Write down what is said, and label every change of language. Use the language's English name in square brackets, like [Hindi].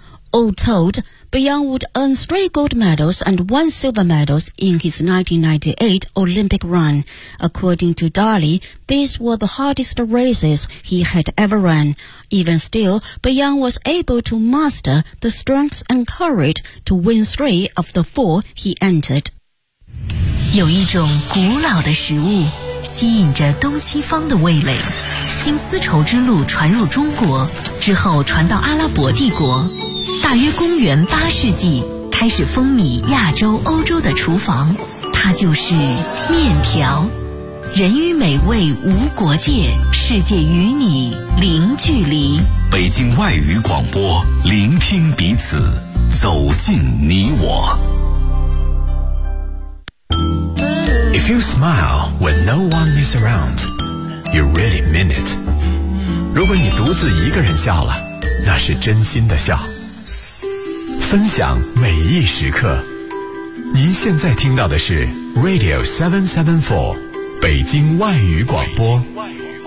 [English] All told, Bjorn would earn 3 gold medals and 1 silver medals in his 1998 Olympic run. According to Dali, these were the hardest races he had ever run. Even still, Bjorn was able to master the strength and courage to win 3 of the 4 he entered. [Chinese] 有一种古老的食物吸引着东西方的味蕾，经丝绸之路传入中国，之后传到阿拉伯帝国，大约公元8世纪开始风靡亚洲欧洲的厨房，它就是面条。人与美味无国界，世界与你零距离。北京外语广播，聆听彼此，走进你我。 [English] If you smile when no one is around, you really mean it. [Chinese] 如果你独自一个人笑了，那是真心的笑。分享每一时刻，您现在听到的是 Radio 774北京外语广播。北京外语